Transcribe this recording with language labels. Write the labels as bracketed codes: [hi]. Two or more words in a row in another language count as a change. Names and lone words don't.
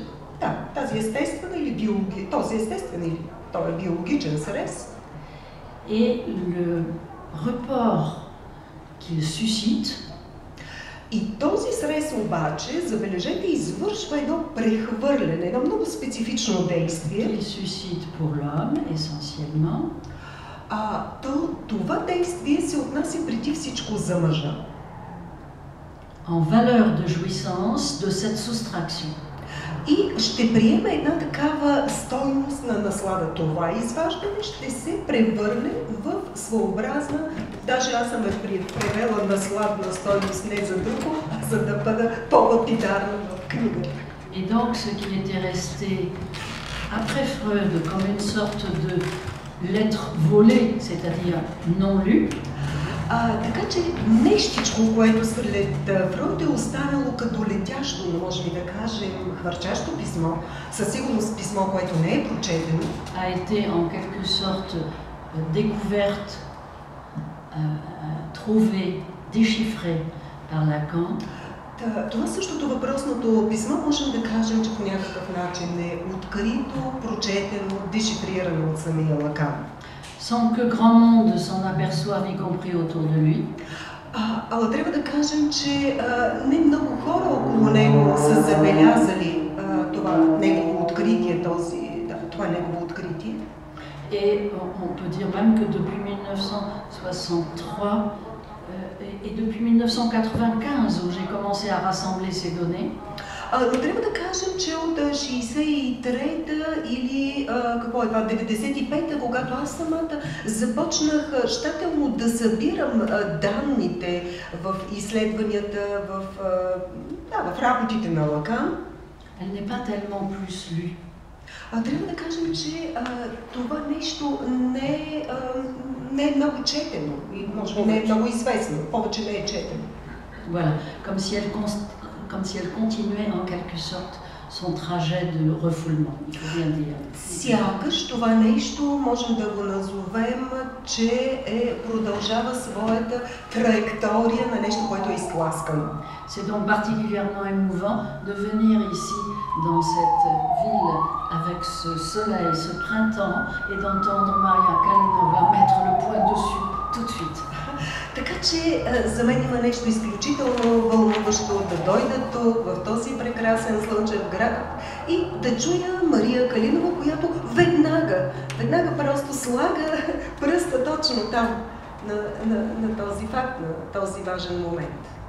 [bg] Да, тази естествена или този естествен или той е биологичен срез. [fr] Et le report qu'il suscite. [bg] И този срез обаче, забележете, извършва едно прехвърляне, едно много специфично действие. [fr] Il suscite pour l'homme, essentiellement. [bg] Това действие се отнася преди всичко за мъжа. [fr] En valeur de jouissance de cette soustraction. [bg] И ще приеме една такава стойност на наслада. Това изваждане ще се превърне в своеобразна, даже аз съм превела насладна стойност не за друго, а за да бъда по-лапидарна в книгата. [fr] Et donc ce qui était resté après Freud comme une sorte de lettre volée, c'est-à-dire non lue. [bg] Така че нещичко, което след Фройд е останало като летящо, но може ли да кажем хвърчащо писмо, със сигурност писмо, което не е прочетено, [fr] a été en quelque sorte découverte, trouvée, déchiffrée par Lacan. [bg] Това същото въпросното писмо можем да кажем, че по някакъв начин е открито, прочетено, дешифрирано от самия Лакан. [fr] Sans que grand monde s'en aperçoive, y compris autour de lui. [bg] Ала трябва да кажем, че не много хора около него са забелязали това негово откритие, това негово откритие. [fr] Et on peut dire même que depuis 1963 et depuis 1995 où j'ai commencé à rassembler ces données, [bg] Но трябва да кажем, че от 63-та или 95-та, когато аз самата започнах щателно да събирам данните в изследванията, в работите на Лакан, [fr] elle n'est pas tellement plus lue. [bg] Трябва да кажем, че това нещо не е много четено и може би не е много известно, повече не е четено. [fr] Voilà, comme si elle continuait en quelque sorte son trajet de refoulement, il faut bien dire. [bg] Сякаш това нещо можем да го назовем, че продължава своята траектория на нещо, което е изтласкано. [fr] C'est donc particulièrement émouvant de venir ici, dans cette ville, avec ce soleil, ce printemps, et d'entendre Maria Kalinova mettre le point dessus tout de suite. [bg] Така че за мен има нещо изключително вълнуващо да дойда тук, в този прекрасен слънчев град и да чуя Мария Калинова, която веднага просто слага пръста точно там, на този факт, на този важен момент.